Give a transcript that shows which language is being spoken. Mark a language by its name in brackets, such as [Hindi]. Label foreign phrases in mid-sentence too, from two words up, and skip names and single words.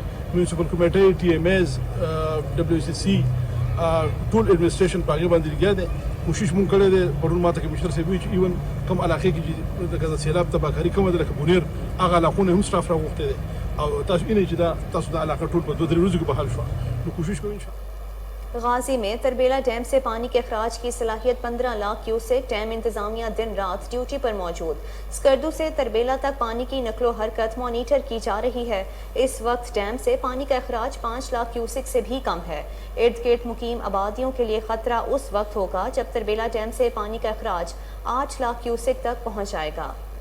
[Pashto] میونسپل کمیټۍ، TMAs، WCC ټول ایڈمنسټریشن په هغې باندې لګیا دی. کوشش مونږ کړی دی. پرون ماته کمشنر صاحب وایي چې ایون کوم علاقې کې چې د سیلاب تباهکاري کومه ده لکه بونیر، هغه علاقونه هم سټاف راغوښتی دی او تاسو وینئ چې تاسو دا علاقه ټول په 2-3 ورځو کې بحال شوه. نو کوشش کوو [Arabic] انشاءالله. [Urdu] غازی میں تربیلا ڈیم سے پانی کے اخراج کی صلاحیت 15 لاکھ کیوسک. ڈیم انتظامیہ دن رات ڈیوٹی پر موجود۔ اسکردو سے تربیلا تک پانی کی نقل و حرکت مانیٹر کی جا رہی ہے. اس وقت ڈیم سے پانی کا اخراج 5 لاکھ کیوسک سے بھی کم ہے. ارد گرد مقیم آبادیوں کے لیے خطرہ اس وقت ہوگا جب تربیلا ڈیم سے پانی کا اخراج 8 لاکھ کیوسک تک پہنچ جائے گا.